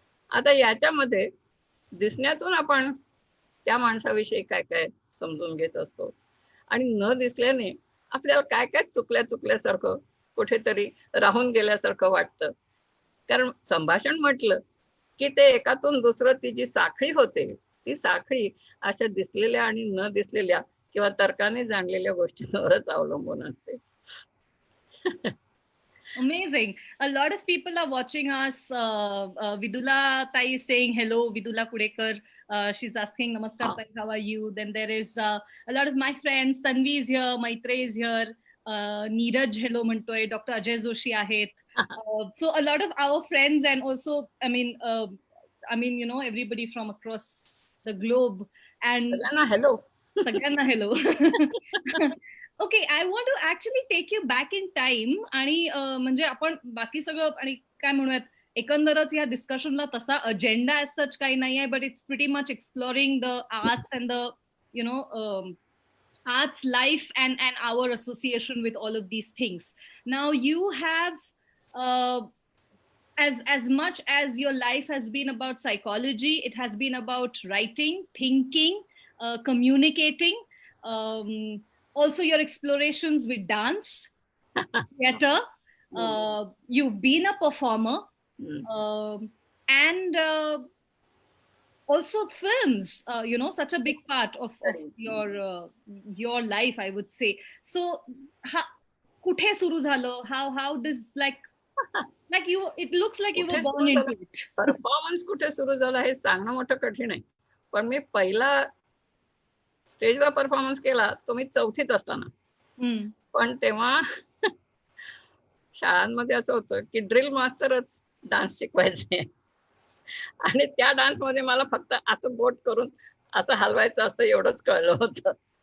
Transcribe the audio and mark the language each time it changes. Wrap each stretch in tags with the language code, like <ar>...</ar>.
<mr>आता याच्यामध्ये दिसण्यातून आपण त्या माणसाविषयी काय काय समजून घेत असतो आणि न दिसल्याने आपल्याला काय काय चुकल्यासारखं कुठेतरी राहून गेल्यासारखं वाटतं. कारण संभाषण म्हटलं की ते एकातून दुसरं ती जी साखळी होते, ती साखळी अशा दिसलेल्या आणि न दिसलेल्या किंवा तर्काने जाणलेल्या गोष्टींवरच अवलंबून असते.</mr> <en>Amazing. A lot of people are watching us. Vidula Tai is saying hello. Vidula Kudekar. She's asking, Namaskar, Tai, how are you? Then there is a lot of my friends. Tanvi is here. Maitre is here. Neeraj, hello, Mantoy. Dr. Ajay Joshi ahet. So a lot of our friends, and also, you know, everybody from across the globe. And hello. सगळ्यांना hello. Okay, I want to actually take you back in time.</en> <mr>आणि म्हणजे आपण बाकी सगळं आणि काय म्हणूयात, एकंदरच या डिस्कशनला तसा अजेंडा ऍज सच काही नाही आहे,</mr> <en>But it's pretty much exploring the arts and the you know arts life and our association with all of these things. Now you have as much as your life has been about psychology, it has been about writing, thinking, communicating, um, also your explorations with dance, theater. You've been a performer, and also films, you know, such a big part of your life, I would say.</en> <mr>So कुठे सुरू झालं?</mr> <en>How does like you, it looks like you were born into it.</en> <mr>Performance कुठे सुरू झाला हे सांगणं मोठं कठीण आहे. पण मी पहिला स्टेजवर परफॉर्मन्स केला तो मी 4थीत असताना. पण तेव्हा शाळांमध्ये असं होतं की ड्रिल मास्टरच डान्स शिकवायचे आणि त्या डान्स मध्ये मला फक्त असं बोट करून असं हलवायचं असतं एवढंच कळलं होतं.</mr>